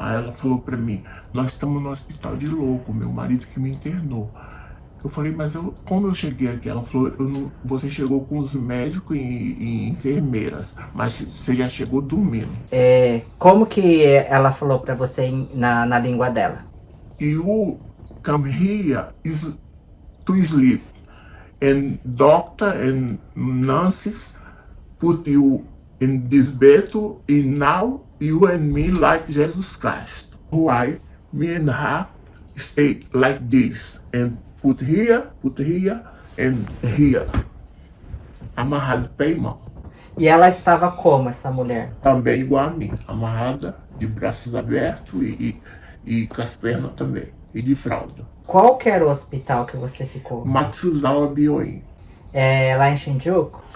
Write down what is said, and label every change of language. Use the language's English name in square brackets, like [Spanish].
[Portuguese] Aí ela falou pra mim, nós estamos no hospital de louco, meu marido que me internou. Eu falei, mas como eu cheguei aqui? Ela falou, você chegou com os médicos e enfermeiras, mas você já chegou dormindo. Como que ela falou pra você na língua dela? [English] You come here is to sleep. And doctor and nurses put you in this bed and now you and me like Jesus Christ. Why me and her stay like this and put here and here. [Portuguese] Amarrado pé e mão. E ela estava como, essa mulher? Também igual a mim, amarrada, de braços abertos e com as pernas também, e de fralda. Qual que era o hospital que você ficou? Matsuzawa Bioin. Lá em Shinjuku?